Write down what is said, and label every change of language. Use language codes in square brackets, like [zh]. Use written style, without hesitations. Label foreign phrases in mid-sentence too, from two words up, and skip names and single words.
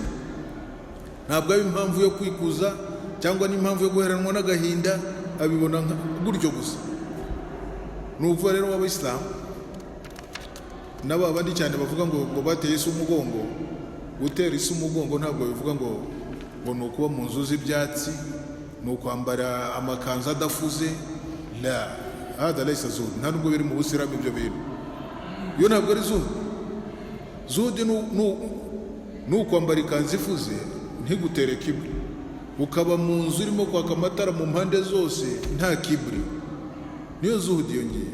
[rw] Ntabwo ari impamvu yo kwikuza cyangwa n'impamvu yo guheranwa n'agahinda, abibona gutyo gusa. Nuvuga rero w'Abayisilamu n'aba bandi cyane bavuga ngo bateye isi umugongo. Gutera isi umugongo ntabwo bivuga ngo ni ukuba mu nzu z'ibyatsi, ni ukwambara amakanzu adafuze. [ar] لا هذا ليس زهد, [rw] nta nubwo biri mu Busilamu ibyo bintu. Iyo ntabwo ari zuhud. zuhudi nukwambara ikanzu ifuze ntigutere kiburi, ukaba mu nzu urimo kwaka amatara mu mpande zose nta kiburi, niyo zuhudi yongeye.